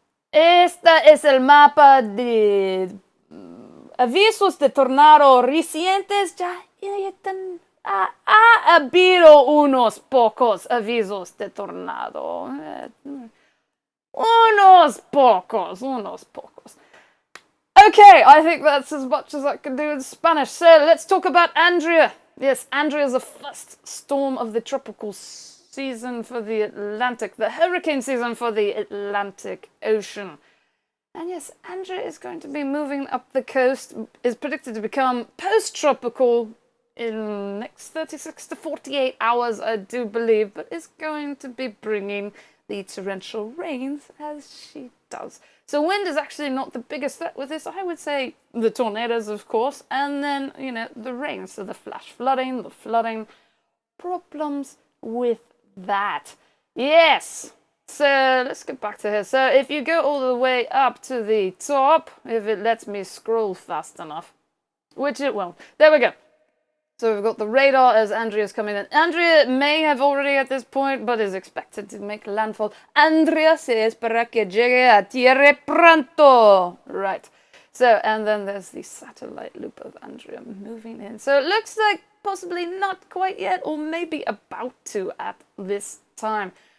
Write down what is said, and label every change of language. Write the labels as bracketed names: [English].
[Spanish] Este es el mapa de avisos de tornado recientes. Ya ha habido unos pocos avisos de tornado. Unos pocos. [English] Okay, I think that's as much as I can do in Spanish. So let's talk about Andrea. Yes, Andrea is the first storm of the tropical season for the Atlantic, the hurricane season for the Atlantic Ocean. And yes, Andrea is going to be moving up the coast, is predicted to become post-tropical in the next 36 to 48 hours, I do believe, but is going to be bringing the torrential rains as she does. So wind is actually not the biggest threat with this. I would say the tornadoes, of course, and then, the rain. So the flash flooding, problems with that. Yes. So let's get back to here. So if you go all the way up to the top, if it lets me scroll fast enough, which it won't. There we go. So we've got the radar as Andrea's coming in. Andrea may have already at this point, but is expected to make landfall. [Spanish] Andrea se espera que llegue a tierra pronto. [English] Right. So, and then there's the satellite loop of Andrea moving in. So it looks like possibly not quite yet, or maybe about to at this time.